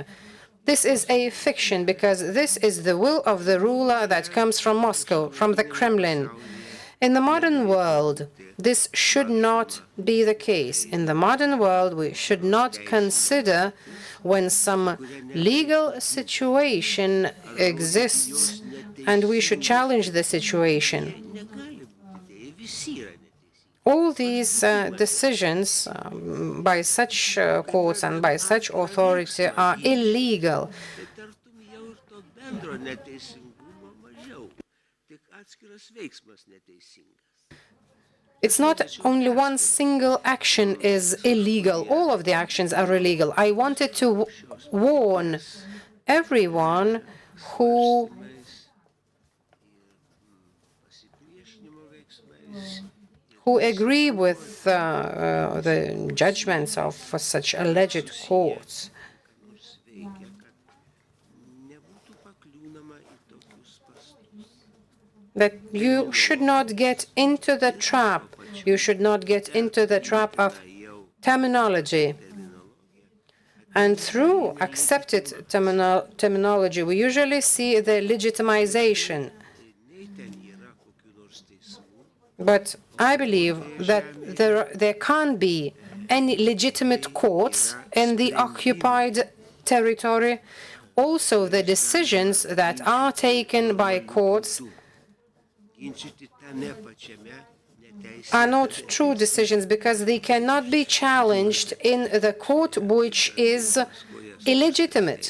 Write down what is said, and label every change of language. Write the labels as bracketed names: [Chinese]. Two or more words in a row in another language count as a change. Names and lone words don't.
[English] This is a fiction, because this is the will of the ruler that comes from Moscow, from the Kremlin. In the modern world, this should not be the case. In the modern world, we should not consider when some legal situation exists, and we should challenge the situation. [Lithuanian] negali būti, jie visi yra neteisingi. [English] All these decisions by such courts and by such authority are illegal. [Lithuanian] Tai tartum jau ir to bendro neteisingumo mažiau, tik atskiras veiksmas neteisingas. [English] It's not only one single action is illegal, all of the actions are illegal. I wanted to warn everyone who [Lithuanian] Pasipriešinimo veiksmais [English] agree with the judgments of such alleged courts, [Lithuanian] ką nors veikia, kad nebūtų pakliūnama į tokius spąstus. [English] that you should not get into the trap. You should not get into the trap of terminology. And through accepted terminology, we usually see the legitimization. [Lithuanian] Nei ten yra kokių [English] But I believe that there can't be any legitimate courts in the occupied territory. Also, the decisions that are taken by courts are not true decisions because they cannot be challenged in the court which is illegitimate.